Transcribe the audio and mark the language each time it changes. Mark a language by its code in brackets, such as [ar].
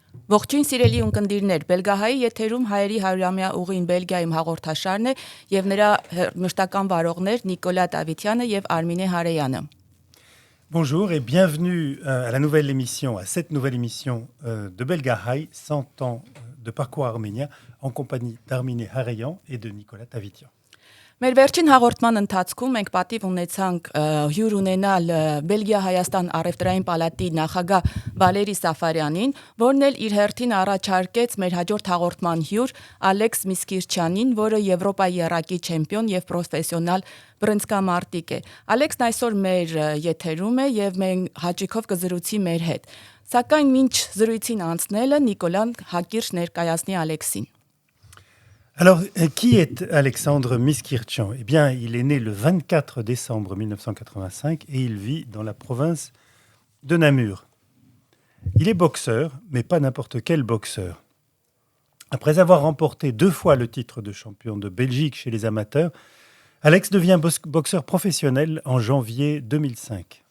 [hy] Ողջույն սիրելի ունկնդիրներ, Բելգահայի եթերում հայերի հարյուրամյա ուղին Բելգիայում հաղորդաշարն է եւ նրա մշտական վարողներ Նիկոլա Դավիթյանը եւ Արմինե Հարեյանը։ [fr] Bonjour et bienvenue à la nouvelle émission, à cette nouvelle émission de Belgahai, 100 ans de parcours arménien, en compagnie d'Arminé Hareyan et de Nicolas Tavitian. [hy] Մեր վերջին հաղորդման ընթացքում մենք պատիվ ունեցանք հյուր ունենալ Բելգիա-Հայաստան առևտրային պալատի նախագահ Վալերի Սաֆարյանին, որն էլ իր հերթին առաջարկեց մեր հաջորդ հաղորդման հյուր Ալեքս Միսկիրչյանին, որը Եվրոպայի եռակի չեմպիոն եւ պրոֆեսիոնալ բռնցքամարտիկ է։ Ալեքսն այսօր մեր եթերում է եւ մենք հաճիկով կզրուցի մեր հետ։ Սակայն մինչ զրույցին անցնելը Նիկոլան հակիրճ ներկայացնի Ալեքսին։ [fr] Alors, qui est Alexandre Miskirtchian? Eh bien, il est né le 24 décembre 1985 et il vit dans la province de Namur. Il est boxeur, mais pas n'importe quel boxeur. Après avoir remporté 2 fois le titre de champion de Belgique chez les amateurs, Alex devient boxeur professionnel en janvier 2005.